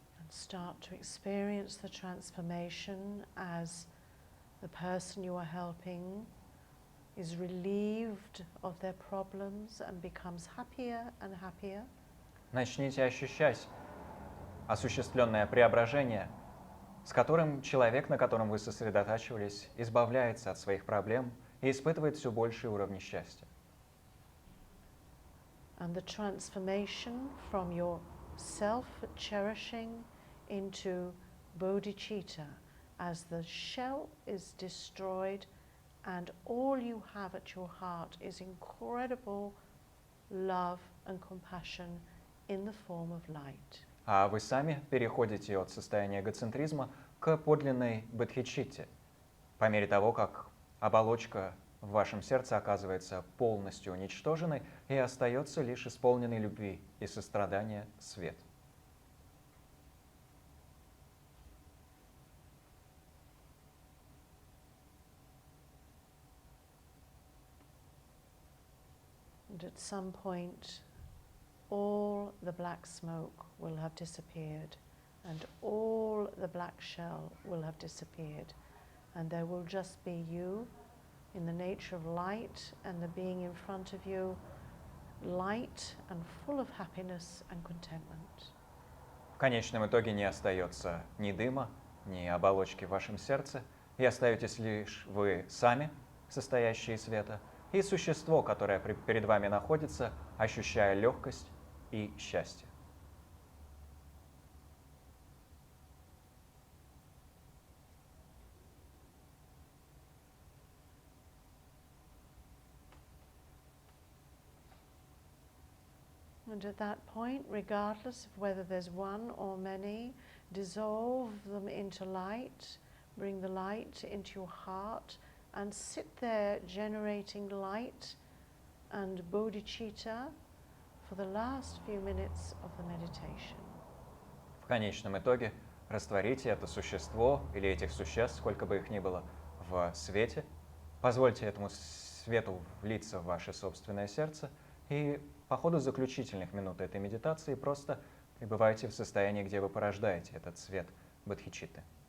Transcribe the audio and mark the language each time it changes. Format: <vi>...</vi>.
<en>Start to experience the transformation as the person you are helping is relieved of their problems and becomes happier and happier.</en> <ru>Начните ощущать осуществленное преображение, с которым человек, на котором вы сосредотачивались, избавляется от своих проблем и испытывает все большие уровни счастья.</ru> <en>And the transformation from your self-cherishing into bodhicitta as the shell is destroyed and all you have at your heart is incredible love and compassion in the form of light.</en> <ru>А вы сами переходите от состояния эгоцентризма к подлинной бодхичитте, по мере того, как оболочка в вашем сердце оказывается полностью уничтоженной и остается лишь исполненный любви и сострадания свет.</ru> <en>And at some point, all the black smoke will have disappeared, and all the black shell will have disappeared, and there will just be you in the nature of light, and the being in front of you, light and full of happiness and contentment.</en> <ru>В конечном итоге не остается ни дыма, ни оболочки в вашем сердце, и остаетесь лишь вы сами, состоящие из света, и существо, которое перед вами находится, ощущая легкость и счастье.</ru> <en>And at that point, regardless of whether there's one or many, dissolve them into light, bring the light into your heart, and sit there generating light and bodhicitta for the last few minutes of the meditation.</en> <ru>В конечном итоге растворите это существо или этих существ, сколько бы их ни было, в свете. Позвольте этому свету влиться в ваше собственное сердце и по ходу заключительных минут этой медитации просто пребывайте в состоянии, где вы порождаете этот свет бодхичитты.</ru>